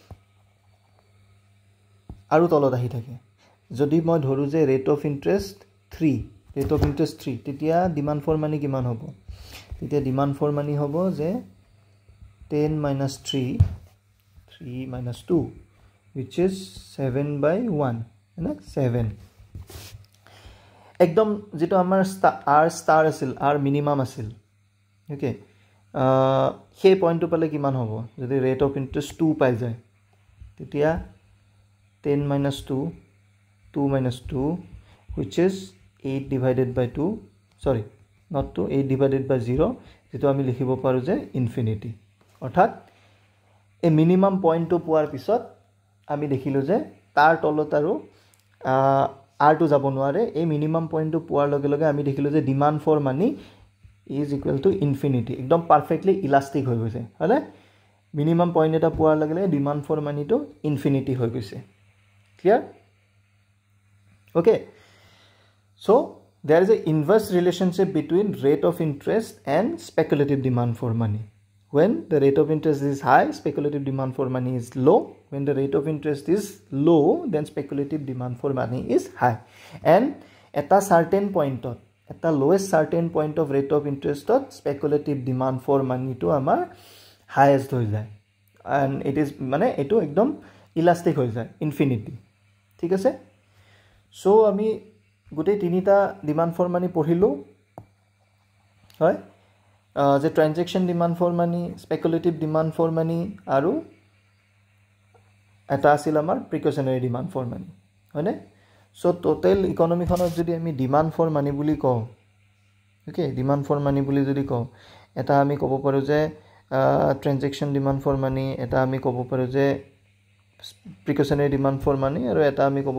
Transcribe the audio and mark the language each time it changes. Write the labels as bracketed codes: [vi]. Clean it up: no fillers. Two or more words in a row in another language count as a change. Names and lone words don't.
[as] আৰু তলত আহি থাকে যদি মই ধৰো যে [en] rate of interest 3 [as] তেতিয়া [en] demand for money [as] কিমান হ'ব তেতিয়া [en] demand for money [as] হ'ব যে [en] 10 minus 3 minus 2 which is 7/1 [hi] है ना [as] 7 एकदम যেটো আমাৰ [en] r star [as] আছিল [en] r minimum [as] আছিল ওকে সেই পইণ্টটো পালে কিমান হ'ব যদি [en] rate of interest 2 [as] পাই যায় তেতিয়া [en] 10 minus 2 minus 2 which is 8 divided by 2 sorry not 2 8 divided by 0 [as] যেটো আমি লিখিব পাৰো যে ইনফিনিটি অৰ্থাৎ এই [en] minimum point [as] পোৱাৰ পিছত আমি দেখিলো যে তাৰ তলত আৰু r টো যাব নোৱাৰে এই মিনিমাম পইণ্টটো পোৱাৰ লগে লগে আমি দেখিলো যে [en] demand for money is equal to infinity [as] একদম [en] perfectly elastic [as] হৈ গৈছে হলে [en] minimum point [as] এটা পোৱাৰ লগে লগে [en] demand for money [as] ইনফিনিটি হৈ গৈছে [en] clear okay so there is a inverse relationship between rate of interest and speculative demand for money when the rate of interest is high speculative demand for money is low when the rate of interest is low then speculative demand for money is high and at a certain point at the lowest certain point of rate of interest speculative demand for money [as] তো আমাৰ highest হয় যায় [en] and it is [as] মানে এইটো একদম elastic হয় যায় infinity ঠিক আছে so আমি গোটেই তিনিটা ডিমান্ড ফৰ মানি পঢ়িলো হয় যে ট্ৰানজেকশন ডিমান্ড ফৰ মানি স্পেকুলেটিভ ডিমান্ড ফৰ মানি আৰু এটা আছিল আমাৰ [en] precautionary demand for money [as] হয়নে সো [en] total economy [as] যদি আমি [en] demand for money [as] বুলি কওঁ ওকে [en] demand for money [as] বুলি যদি কওঁ এটা আমি ক'ব পাৰো যে [en] transaction demand for money [as] এটা আমি ক'ব পাৰো যে [en] precautionary demand for money [as] আৰু এটা আমি ক'ব